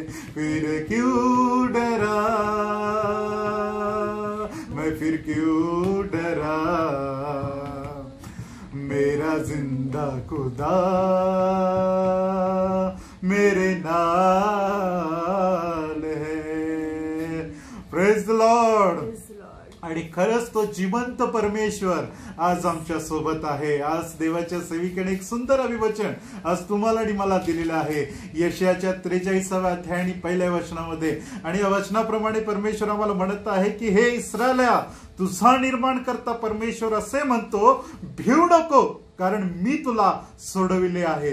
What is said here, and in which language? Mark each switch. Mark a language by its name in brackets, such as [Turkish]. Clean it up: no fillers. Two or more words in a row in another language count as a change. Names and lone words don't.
[Hindi] फिर क्यों डरा मैं, फिर क्यों डरा, मेरा जिंदा खुदा मेरे नाल है. [English] Praise the Lord. [Marathi] आणि खरंच तो जिवंत परमेश्वर आज आमच्या सोबत आहे. आज देवाच्या सेविकेने एक सुंदर अभिवचन आज तुम्हाला आणि मला दिलेलं आहे. यशायाच्या 43व्या अध्याय आणि 1ल्या वचनामध्ये. आणि या वचनाप्रमाणे परमेश्वर आम्हाला म्हणत आहे की हे इस्रायला, तुझा निर्माण करता परमेश्वर असे म्हणतो, भिऊ नको, कारण मी तुला सोडविले आहे.